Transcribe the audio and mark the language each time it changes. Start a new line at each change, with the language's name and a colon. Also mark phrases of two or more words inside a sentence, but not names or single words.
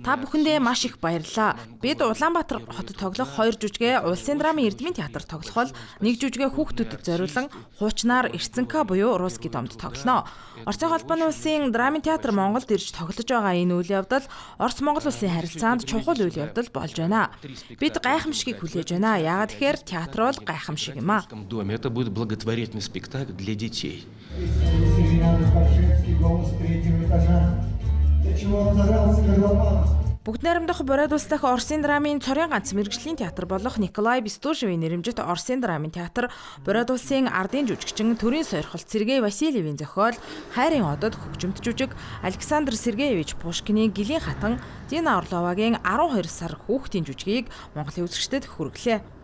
Mongolian: Та бүхэндээ маш их баярлалаа. Бид Улаанбаатар хотод тоглох 2 жүжигээ Улсын драмын Эрдмийн театрт тоглох бол 1 жүжигээ хүүхдүүдэд зориулан хуучнаар Эрцэнка буюу
Russian: Русский домд
Mongolian: тоглоно. Оросын холбооны улсын драмын театр Монголд ирж тоглож байгаа энэ үйл явдал Орос Монгол улсын харилцаанд чухал үйл явдал болж байна. Бид гайхамшигыг хүлээж байна. Яагаад тэгэхээр театр бол гайхамшиг юм а.
Russian: Это будет благотворительный спектакль для детей.
Mongolian: Бүгд найрамдах Бород улс дахь Оросын драмын цорын ганц мэргэжлийн театр болох Николай Бестужевийн нэрэмжит Оросын драмын театр Бород улсын ардын жүжигчин төрийн сойрхолт Сергей Васильевийн зохиол Хайрын одод хөгжимт жүжиг Александр Сергеевич Пушкины Гэлийн хатан Дина Орловагийн 12 сар хүүхдийн жүжигийг Монголын үзэгчдэд хүргэлээ.